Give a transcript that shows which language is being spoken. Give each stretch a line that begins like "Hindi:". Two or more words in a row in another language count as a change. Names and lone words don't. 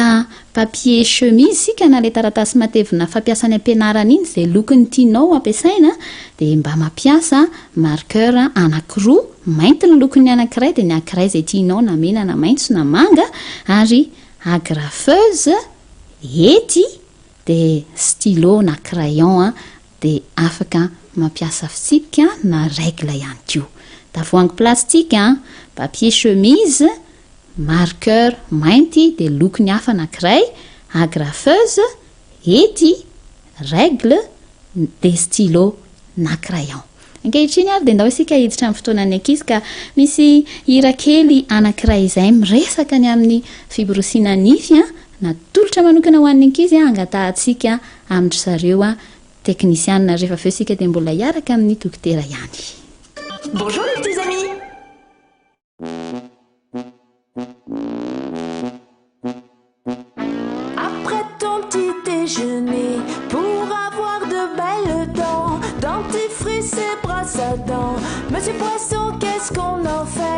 French: papier chemise
Malagasy: sika na le taratasy matevina fampiasany ampianarana iny zay lokony tianao ampiasaina de mba mampiasa marqueur anankiroa mainty ny lokony anankiray de ny anankiray zay tianao na mena na maitso na manga ary agrafeuse hety de stylo na crayon de afaka mampiasa fisipika na règle ihany koa tavoangy plastique
French: papier chemise
Malagasy: marqueur mainty de lokony hafa anankiray agrafeuse hety règle de stylo na crayon ankehitriny ary de ndao isika hiditra amin'ny fotoanan'ny ankizy ka misy hira kely anankiray izay miresaka ny amin'ny fiborosiana nify na tolotra manokana ho an'ny ankizy angatahantsika amin'ny zareo teknisianina rehefa aveo sika de mbola hiaraka amin'ny dokotera ihany.
French: Bonjour les petits amis. Après ton petit déjeuner, pour avoir de belles dents, dentifrice et brosse à dents, Monsieur Poisson, qu'est-ce qu'on en fait?